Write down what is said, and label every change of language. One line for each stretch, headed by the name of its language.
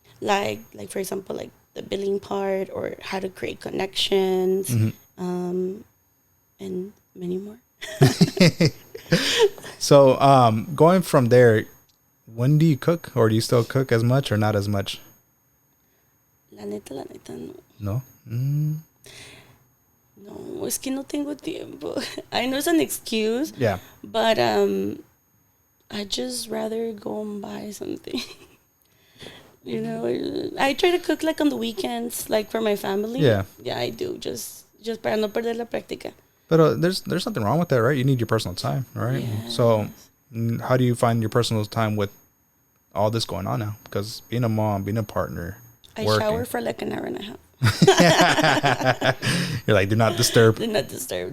English: Like for example, like the billing part, or how to create connections, and many more. So, going from there, when do you cook, or do you still cook as much or not as much?
Spanish: La neta, no.
English: No?
Spanish: No, es que no tengo tiempo.
English: I know it's an excuse. Yeah. But I just rather go and buy something. I try to cook like on the weekends, like for my family. Yeah. Yeah, I do. Just
Spanish: para no perder la práctica.
English: But there's nothing wrong with that, right? You need your personal time, right? Yes. So how do you find your personal time with all this going on now? Because being a mom, being a partner, I shower for like an hour and a half. You're like, do not disturb. Do not disturb.